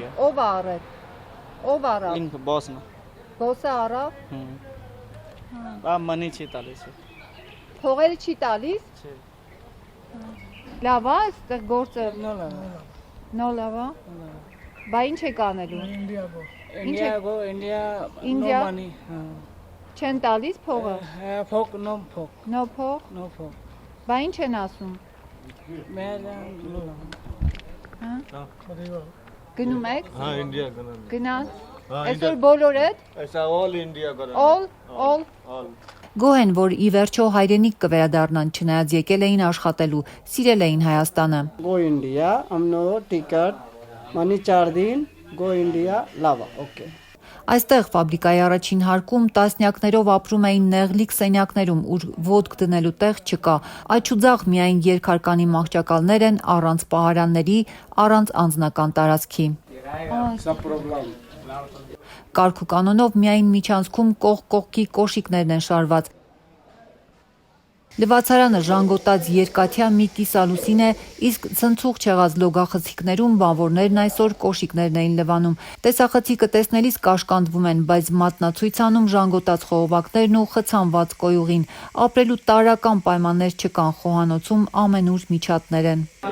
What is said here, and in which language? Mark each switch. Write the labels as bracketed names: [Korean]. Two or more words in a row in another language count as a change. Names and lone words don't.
[Armenian] Ով առել։ Ով առավ։ Ինքը բոսն։ Բոսը առավ։ Բա մանի չի տալիս։ Փողերը չի տալիս։ Չէ։ Լավ է, այստեղ գործը։ Նո լավ է։ Բա ինչ եք անելու։ [English] India, no money. [Armenian] Չեն տալիս փողը։ Փող, no փող։ Նո փող։ No փող։ Բա ինչ են ասում։ Գնում եք։ [Hindi] हाँ इंडिया करना [Armenian] Գնաց։ [Hindi] हाँ, [Armenian] Այսօր բոլորը։ [Hindi] ऐसा ऑल इंडिया करना [English] All [Armenian] Գոհ են, որ ի վերջո հայրենիք կվերադառնան, չնայած եկել էին աշխատելու, սիրել էին Հայաստանը։ [English] Go India, amno ticket, money 4 दिन, go India, [Armenian] lava, okay. Այստեղ ֆաբրիկայի առաջին հարկում տասնյակներով ապրում էին նեղլիկ սենյակներում, ուր ոդկ դնելու տեղ չկա։ Աչուձախ միայն երկհարկանի մահճակալներ են առանց պահարանների, առանց անձնական տարածքի։ Կարգ ու կանոնով միայն միջանցքում կողքի կոշիկներն են շարված։ Լվացարանը ժանգոտած երկաթյա մի կիսալուսին է, իսկ ցնցուղ չեղած լոգախցիկներում բանվորներն այսօր կոշիկներն էին լվանում։ Տեսախցիկը տեսնելիս կաշկանդվում են, բայց մատնացույց անում ժանգոտած խողովակներն ու խցանված կոյուղին։ Ապրելու տարրական պայմաններ չկան, խոհանոցում ամենուր միջատներ են։